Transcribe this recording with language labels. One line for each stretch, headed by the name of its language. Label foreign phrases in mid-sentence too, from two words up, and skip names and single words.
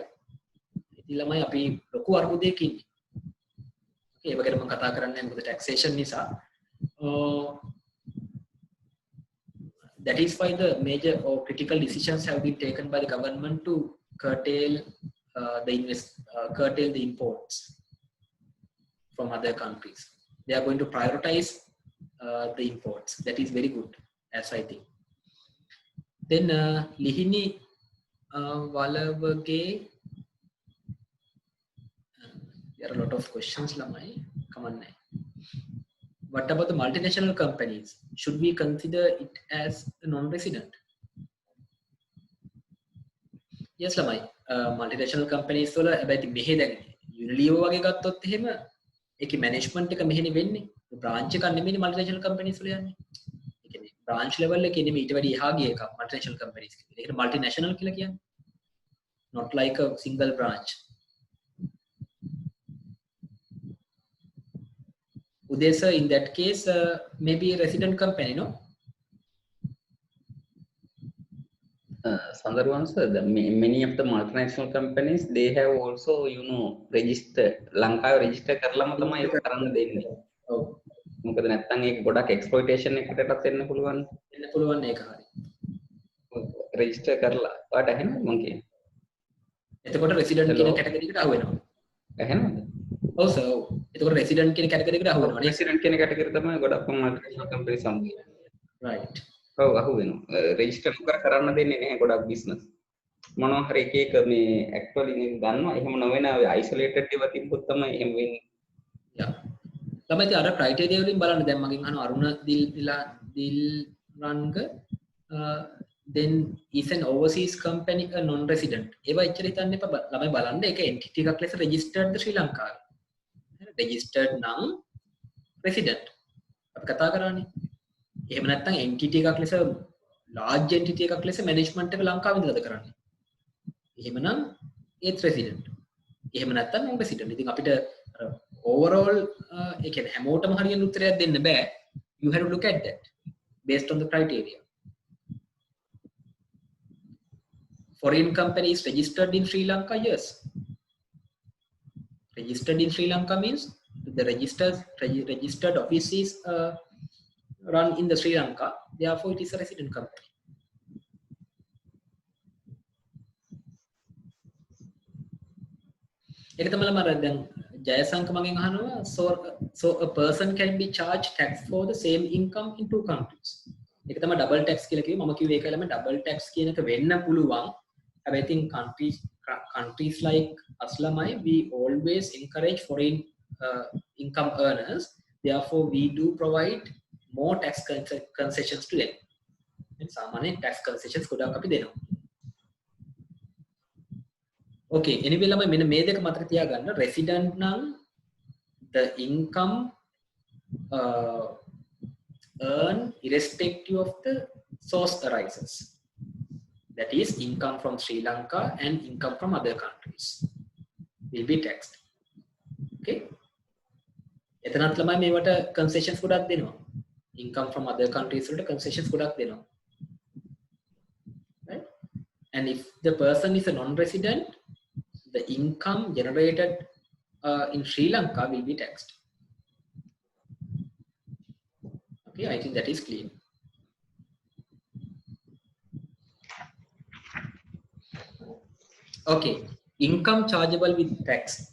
Sinhala: ඉතින් ළමයි අපි ලොකු අර්බුදයක ඉන්නේ. ඒ වගේම මම කතා කරන්නේ මොකද taxation නිසා.
English: That is why the major or critical decisions have been taken by the government to curtail the imports from other countries. They are going to prioritize the imports. That is very good, as I think. Then Lihini Walavage, there are a lot of questions, Lamai. Come on. What about the multinational companies? Should we consider it as a non-resident?
Sinhala: Yes, Lamai.
English: Multinational companies
Sinhala: වල හැබැයි මෙහෙ දැන් Unilever වගේ ගත්තොත් එහෙම ඒකේ management එක මෙහෙනේ වෙන්නේ. branch එකක් නෙමෙයිනේ
English: multinational companies
Sinhala: වල යන්නේ. ඒ කියන්නේ
English: branch level
Sinhala: එකේ නෙමෙයි ඊට වැඩි එහා ගිය එකක්
English: multinational companies.
Sinhala: ඒකට multinational කියලා කියන්නේ.
English: Not like a single branch. Uday sir, in that case, maybe a resident company, no? Sandharwan sir, many of the multinational companies, they have also, registered, Lanka register
Sinhala: කරලම තමයි ඒක කරන්න දෙන්නේ. ඔව්. මොකද නැත්තම් ඒක ගොඩක් exploitation එකකටත් එන්න පුළුවන්. එන්න පුළුවන් ඒක හරි. register කරලා. ඔයාට ඇහෙනවද මං කියන්නේ? එතකොට resident කියන category එකට අහු වෙනවා. ඇහෙනවද? ඔව් සර්. ඔව්. එතකොට resident කියන category එකට අහු වෙනවා. resident කියන category තමයි ගොඩක්
English: multinational companies
Sinhala: සම්බන්ධ.
English: Right.
Sinhala: ඔව් අහු වෙනවා. register කරන්න දෙන්නේ නැහැ ගොඩක් business. මොනවා හරි එක මේ actually නේ ගන්නවා. එහෙම නොවන isolated ඒවා තිබ්බොත් තමයි එහෙම වෙන්නේ. Yeah. ළමයි ඉතින් අර criteria වලින් බලන්න දැන් මගෙන් අහන අරුණ දිල්රන්ග
English: then is an overseas company a non-resident.
Sinhala: ඒවා එච්චර හිතන්න එපා. ළමයි බලන්න ඒක entity එකක් ලෙස registered ද ශ්‍රී ලංකාවේ. registered නම් resident. අපි කතා කරන්නේ. එහෙම නැත්නම් entity එකක් ලෙස large entity එකක් ලෙස management එක ලංකාවේ ඉඳලාද කරන්නේ. එහෙමනම් ඒත් resident. එහෙම නැත්නම් non resident. ඉතින් අපිට overall ඒ කියන්නේ හැමෝටම හරියන උත්තරයක් දෙන්න බෑ.
English: You have to look at that based on the criteria. Foreign companies registered in Sri Lanka, yes. Registered in Sri Lanka means the registered office is run in the Sri Lanka, therefore it is a resident company.
Sinhala: ඒක තමයි මම දැන් ජයසංක මගෙන් අහනවා
English: so a person can be charged tax for the same income in two countries.
Sinhala: ඒක තමයි
English: double tax
Sinhala: කියලා කිව්වේ. මම කිව්වේ ඒකලම
English: double tax
Sinhala: කියන එක වෙන්න පුළුවන්.
English: I think countries like Aslamai, we always encourage foreign income earners. Therefore, we do provide more tax concessions to them.
Sinhala: And samane
English: tax concessions
Sinhala: ගොඩක් අපි දෙනවා.
English: Okay, anyway
Sinhala: lamai මෙන්න මේ දෙක මතක තියාගන්න.
English: Resident නම් the income earned irrespective of the source arises. That is income from Sri Lanka and income from other countries will be taxed.
Sinhala: Okay. එතනත් ළමයි මේවට concessions ගොඩක් දෙනවා.
English: Income from other countries වලට concessions
Sinhala: ගොඩක් දෙනවා.
English: Right? And if the person is a non-resident, the income generated in Sri Lanka will be taxed. Okay, I think that is clear. Okay, income chargeable with tax.